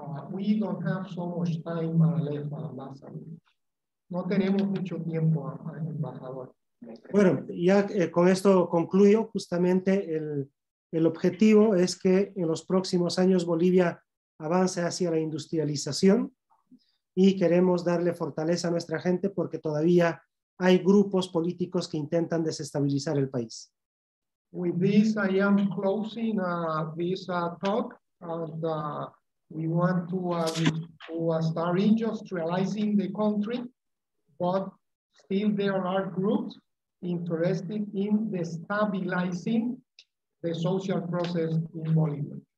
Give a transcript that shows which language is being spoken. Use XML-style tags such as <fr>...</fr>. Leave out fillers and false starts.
<en>We don't have so much time left, Ambassador.</en> <es>No tenemos mucho tiempo, embajador. Bueno, ya con esto concluyo. Justamente el objetivo es que en los próximos años Bolivia avance hacia la industrialización y queremos darle fortaleza a nuestra gente porque todavía hay grupos políticos que intentan desestabilizar el país.</es> <en>With this, I am closing this talk, and we want to start industrializing the country, but still there are groups interested in destabilizing the social process in Bolivia.</en>